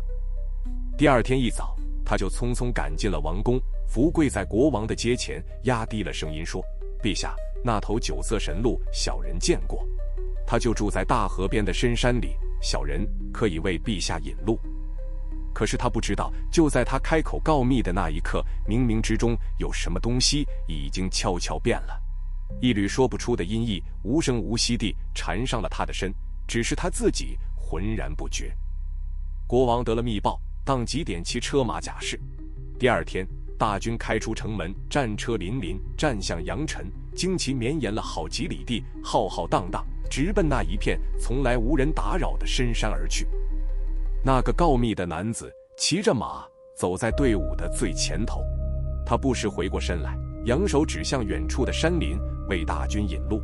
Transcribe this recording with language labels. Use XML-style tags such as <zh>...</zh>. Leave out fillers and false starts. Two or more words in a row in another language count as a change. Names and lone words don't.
<zh>第二天一早，他就匆匆趕進了王宮，伏跪在國王的階前，壓低了聲音說：陛下，那頭酒色神鹿小人見過，他就住在大河邊的深山裡，小人可以為陛下引路。可是他不知道，就在他開口告密的那一刻，冥冥之中有什麼東西已經悄悄變了。一縷說不出的陰翳，無聲無息地纏上了他的身，只是他自己渾然不覺。國王得了密報，當即點齊車馬甲士。第二天，大軍開出城門，戰車輦輦，戰向陽城，旌旗綿延了好幾里地，浩浩蕩蕩，直奔那一片從來無人打擾的深山而去。那個告密的男子騎着馬走在隊伍的最前頭，他不時回過身來，揚手指向遠處的山林，為大軍引路。</zh>